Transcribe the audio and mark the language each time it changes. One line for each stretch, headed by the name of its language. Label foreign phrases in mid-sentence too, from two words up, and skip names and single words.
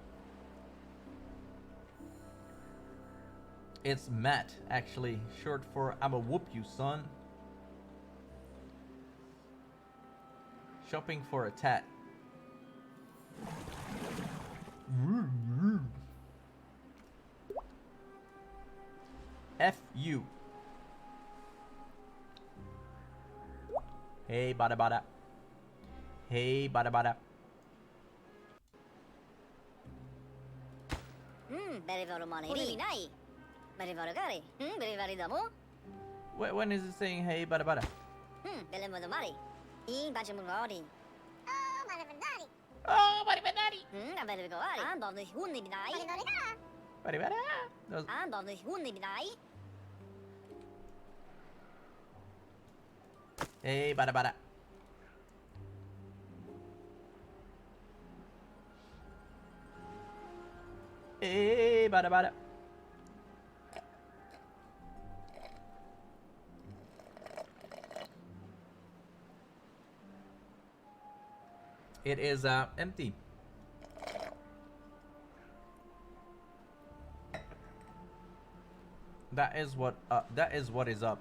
English: It's Matt, actually, short for I'ma whoop you, son. Shopping for a tat. F you. Hey, bada bada. Hey, bada bada. When is it saying hey, bada bada? Oh, bada bada. Bada bada. Hey, bada bada. Hey, bada bada. It is empty. That is what is up.